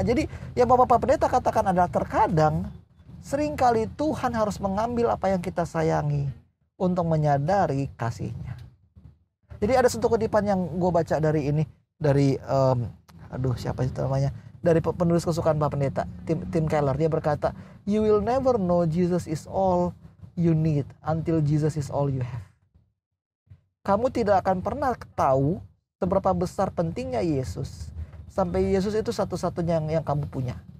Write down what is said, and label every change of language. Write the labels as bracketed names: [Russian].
[Indonesian] Jadi yang Bapak Pendeta katakan adalah terkadang seringkali Tuhan harus mengambil apa yang kita sayangi untuk menyadari kasih-Nya. Jadi ada satu kutipan yang gue baca dari ini, dari siapa itu namanya, dari penulis kesukaan Bapak Pendeta Tim Keller. Dia berkata, [English] you will never know Jesus is all you need until Jesus is all you have. [Indonesian] Kamu tidak akan pernah tahu seberapa besar pentingnya Yesus sampai Yesus itu satu-satunya yang kamu punya.